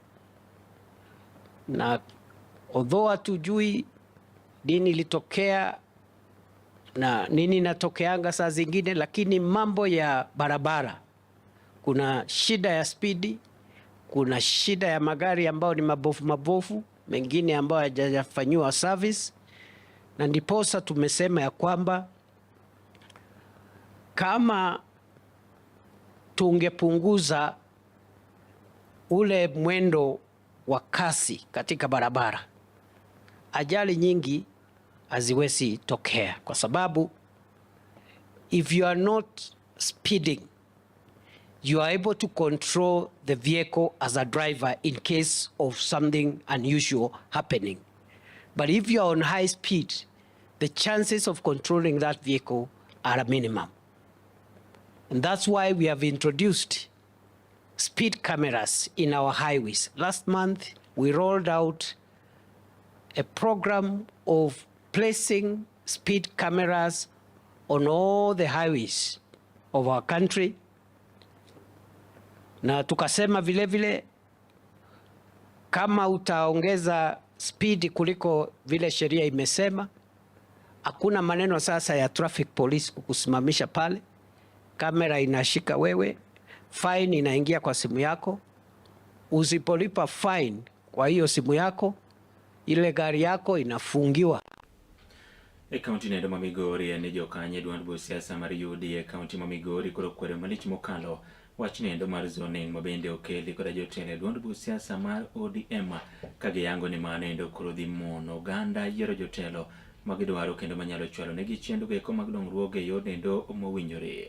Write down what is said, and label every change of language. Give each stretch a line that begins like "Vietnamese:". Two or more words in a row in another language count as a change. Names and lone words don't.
Swahili: na although hatujui nini ilitokea na nini inatokeanga saa zingine, lakini mambo ya barabara, kuna shida ya spidi, kuna shida ya magari ambao ni mabofu mengine ambao hayajafanywa service, na ndiposa tumesema ya kwamba kama tungepunguza ule mwendo wa kasi katika barabara, ajali nyingi haziwezi tokea, kwa sababu
English: if you are not speeding, you are able to control the vehicle as a driver in case of something unusual happening. But if you are on high speed, the chances of controlling that vehicle are a minimum. And that's why we have introduced speed cameras in our highways. Last month, we rolled out a program of placing speed cameras on all the highways of our country.
Swahili: Na tukasema vile vile kama utaongeza speed kuliko vile sheria imesema, hakuna maneno sasa ya
English: traffic police
Swahili: kukusimamisha pale. Kamera inashika wewe, fine inaingia kwa simu yako. Usipolipa fine kwa hiyo simu yako, ile gari yako inafungiwa.
Luo (Kenya and Tanzania): Kaunti nendo ma Migori ne jokanye duond buch siasa mar UDA kaunti ma Migori koro kwero malich mokalo wach nendo mar zoning mabende okeli kod jotelo duond buch siasa mar ODM ka giyango ni mano endo koro dhi mono oganda yiero jotelo magidwaro kendo manyalo chwalo negi chenro goeko mag dongruok e yor nendo mowinjore.